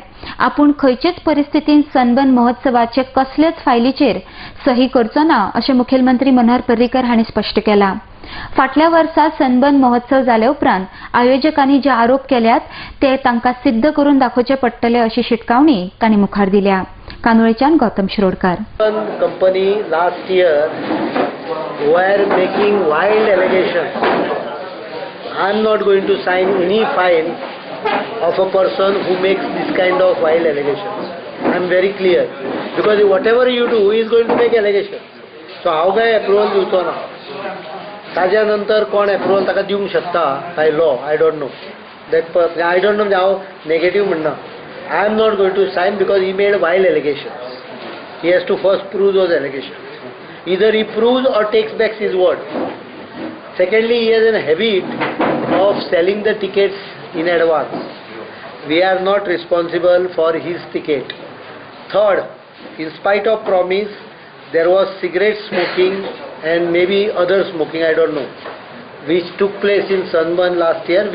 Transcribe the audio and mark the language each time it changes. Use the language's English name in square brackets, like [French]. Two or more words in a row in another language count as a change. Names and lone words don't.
[Konkani] आपूण खंयचेच परिस्थितीत सनबर्न महोत्सवाचे कसलेच फायलीचेर सही करचो ना अशें मुखेलमंत्री मनोहर पर्रीकर हांणी स्पश्ट केलां. फाटल्या वर्सा सनबर्न महोत्सव जाल्या उपरांत आयोजकांनी जे आरोप केल्यात ते तांकां सिद्ध करून दाखोवचे पडटले अशी शिटकावणी तांणी मुखार दिल्या. कानोळेच्यान गौतम शिरोडकार. [English] company last year were making wild allegations. I am not going to sign any file of a person who makes this kind of wild allegations. I am very clear because whatever you do he is going to make allegations. So how [Konkani] काय approval दिवचो ना. ताज्या नंतर कोण अप्रुवल ताका दिवंक शकता काय [English] law I don't know that I don't know [Konkani] म्हणजे हांव नेगेटिव्ह म्हणना. [English] I am not going to sign because he made wild allegations. he has to first prove those allegations. either he proves or takes back his word. secondly he has an habit of selling the tickets in advance. we are not responsible for his ticket. थर्ड, in spite of promise, there was cigarette smoking and maybe other smoking, I don't know, which took place in Sunburn last year.